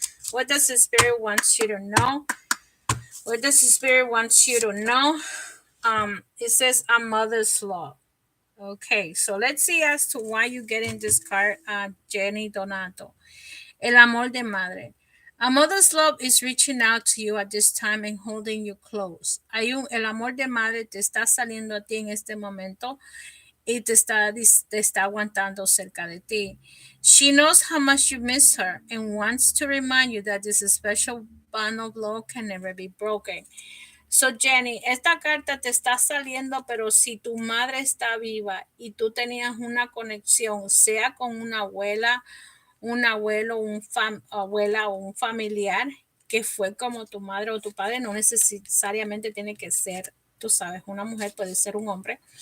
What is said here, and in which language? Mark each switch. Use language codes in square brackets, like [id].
[en] What does the Spirit wants you to know? What does the Spirit wants you to know? It says a mother's love. Okay, so let's see as to why you getting this card, Jenny Donato. [es] El amor de madre. [en] A mother's love is reaching out to you at this time and holding you close. [es] El amor de madre te está saliendo a ti en este momento y te está aguantando cerca de ti. [en] She knows how much you miss her and wants to remind you that this special bond of love can never be broken. [es] So Jenny, esta carta te está saliendo, pero si tu madre está viva y tú tenías una conexión, sea con una abuela, un abuelo, abuela o un familiar que fue como tu madre o tu padre, no necesariamente tiene que ser, tú sabes, una mujer, puede ser un hombre.